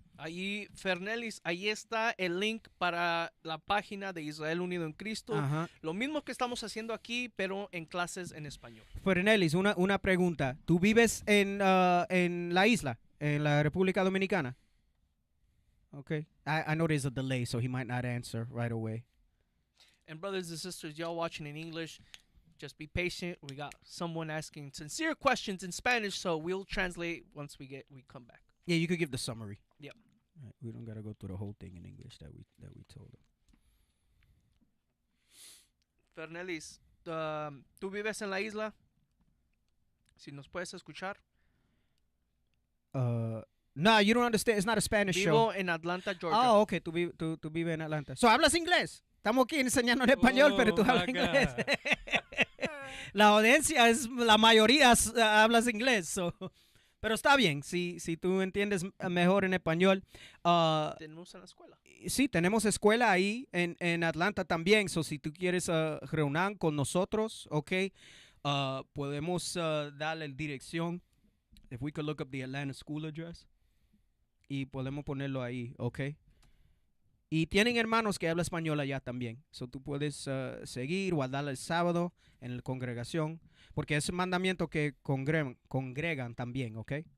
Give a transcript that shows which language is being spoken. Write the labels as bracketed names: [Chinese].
[Spanish] Ahí, Fernelis, ahí está el link para la página de Israel Unido en Cristo. Lo mismo que estamos haciendo aquí, pero en clases en español. Fernelis, una pregunta. ¿Tú vives en la isla, en la República Dominicana? [English] Okay. I know there's a delay, so he might not answer right away. And brothers and sisters, y'all watching in English, just be patient. We got someone asking sincere questions in Spanish, so we'll translate once we come back. Yeah, you could give the summary. Yep. Right, we don't gotta go through the whole thing in English that we told him. [Spanish] Fernelis, ¿tú vives en la isla? Si nos puedes escuchar. [English] No, you don't understand. It's not a Spanish show. [Spanish] Vivo en Atlanta, Georgia. Oh, okay. Tú vives en Atlanta. So, ¿hablas inglés? Estamos aquí enseñando en español, pero tú hablas inglés. La audiencia es, la mayoría hablas inglés. So. Pero está bien, si tú entiendes mejor en español. Tenemos en la escuela. Sí, tenemos escuela ahí en Atlanta también. So, si tú quieres reunir con nosotros, okay, podemos darle dirección. [English] If we could look up the Atlanta school address. [Spanish] Y podemos ponerlo ahí, ¿ok? Y tienen hermanos que hablan español allá también. So tú puedes seguir, guardar el sábado en la congregación. Porque es un mandamiento que congregan también, ¿ok?